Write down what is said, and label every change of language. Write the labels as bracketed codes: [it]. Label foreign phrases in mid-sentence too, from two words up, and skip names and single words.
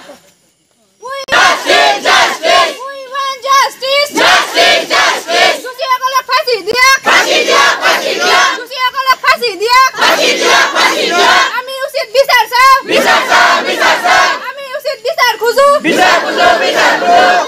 [en] justice we want justice justice justice [as] দোষীসকলে ফাঁসি দিয়া ফাঁসি দিয়া ফাঁসি দিয়া দোষীসকলে ফাঁসি দিয়া ফাঁসি দিয়া ফাঁসি দিয়া আমি উচিত বিচার চাও বিচার চাও বিচার চাও আমি উচিত বিচার খুঁজো বিচার খুঁজো বিচার খুঁজো।